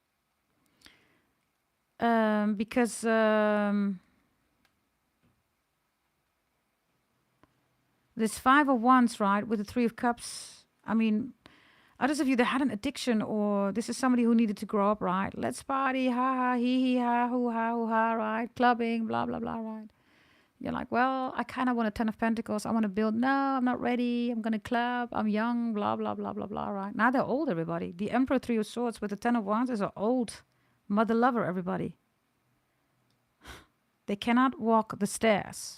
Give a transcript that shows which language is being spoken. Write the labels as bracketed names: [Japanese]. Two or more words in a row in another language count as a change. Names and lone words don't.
[English] Because this Five of Wands, right, with the Three of Cups, I mean, others of you that had an addiction, or this is somebody who needed to grow up, right? Let's party, ha ha, hee hee ha, hoo ha, right? Clubbing, blah, blah, blah, right? You're like, well, I kind of want a 10 of Pentacles. I want to build. No, I'm not ready. I'm going to club. I'm young, blah, blah, blah, blah, blah, right? Now they're old, everybody. The Emperor, Three of Swords with the 10 of Wands is an old mother lover, everybody. They cannot walk the stairs.